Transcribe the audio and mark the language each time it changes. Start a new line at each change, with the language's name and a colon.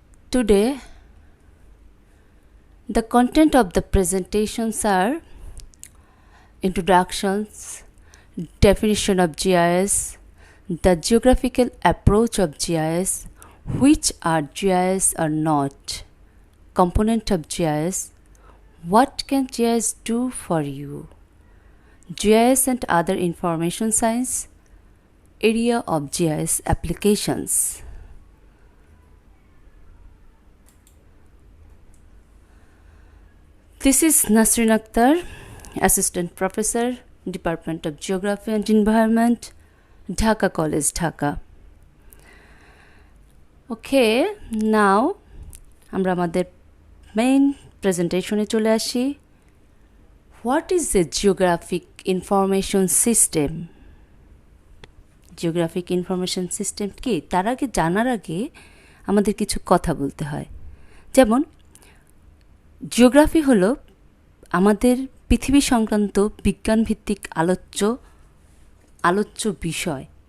English: Today the content of the presentations are introductions, definition of GIS, the geographical approach of GIS, which are GIS or not, component of GIS, what can GIS do for you, GIS and other information science, area of GIS applications. This is Nasrin Akhtar, Assistant Professor, Department of Geography and Environment, Dhaka College, Dhaka. Okay, now
Bangla: আমরা আমাদের main প্রেজেন্টেশনে চলে আসি।
English: What is a geographic information system?
Bangla: Geographic information system কি, তার আগে জানার আগে আমাদের কিছু কথা বলতে হয়। যেমন জিওগ্রাফি হলো আমাদের পৃথিবী সংক্রান্ত বিজ্ঞানভিত্তিক আলোচ্য বিষয়।